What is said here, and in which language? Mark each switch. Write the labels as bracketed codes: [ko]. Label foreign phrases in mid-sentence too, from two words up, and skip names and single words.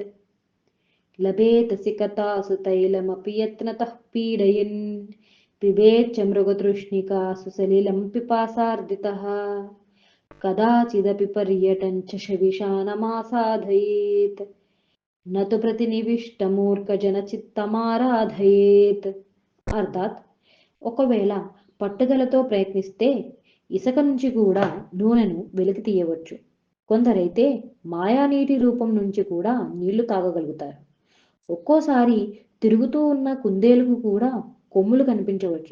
[sa] लभेदसि कथासु तैलमपि यत्नतः पीडयन् पिबेच्च मृगतृष्णिकासु सलिलं पिपासार्दितः कदाचिदपि पर्यटन् शशविशानमासाधयेत् न तु प्रतिनिविष्टमूर्ఖజనచిత్తమారాధయేత్. [te] అర్థాత్ ఒకవేళ పట్టుదలతో ప్రయత్నిస్తే ఇసుక నుంచి కూడా నూనెను వెలికి తీయవచ్చు. కొందరైతే మాయానీటి రూపం నుంచి కూడా నీళ్లు తాగగలుగుతారు. ఒక్కోసారి తిరుగుతూ ఉన్న కుందేలుకు కూడా కొమ్ములు కనిపించవచ్చు.